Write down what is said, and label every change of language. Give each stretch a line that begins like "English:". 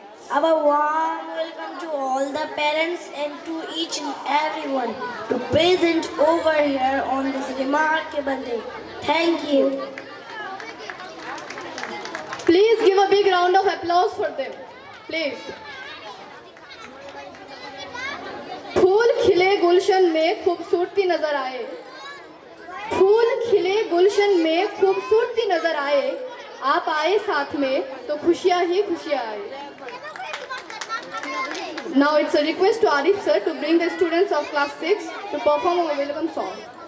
English: Our warm welcome to all the parents and to each and everyone to present over here on this remarkable day. Thank you. Please give a big round of applause for them. Please.
Urdu: پھول کھلے گلشن میں خوبصورتی نظر آئے, پھول کھلے گلشن میں خوبصورتی نظر آئے, آپ آئے ساتھ میں تو خوشیاں ہی خوشیاں آئے.
English: Now it's a request to Arif sir to bring the students of class 6 to perform a welcome song.